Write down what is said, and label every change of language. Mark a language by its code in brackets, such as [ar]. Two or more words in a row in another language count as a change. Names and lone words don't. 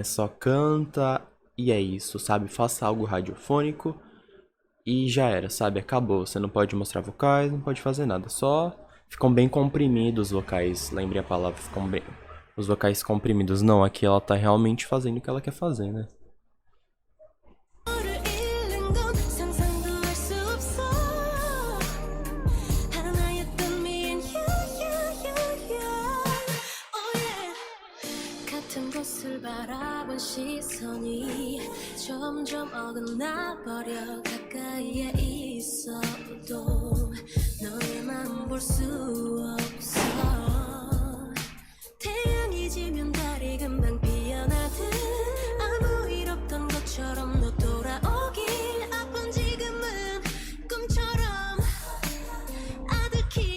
[pt] Só canta e é isso, sabe? Faça algo radiofônico e já era, sabe? Acabou. Você não pode mostrar vocais, não pode fazer nada. Só ficam bem comprimidos os vocais. Lembre a palavra, ficam bem. Os vocais comprimidos. Não, aqui ela tá realmente fazendo o que ela quer fazer, né? [ko] 시선이 점점 어긋나버려 가까이에 있어도 너의 맘 볼 수 없어 태양이 지면 달이 금방 피어나듯 아무 일 없던 것처럼 너 돌아오길 아픈 지금은 꿈처럼 아득히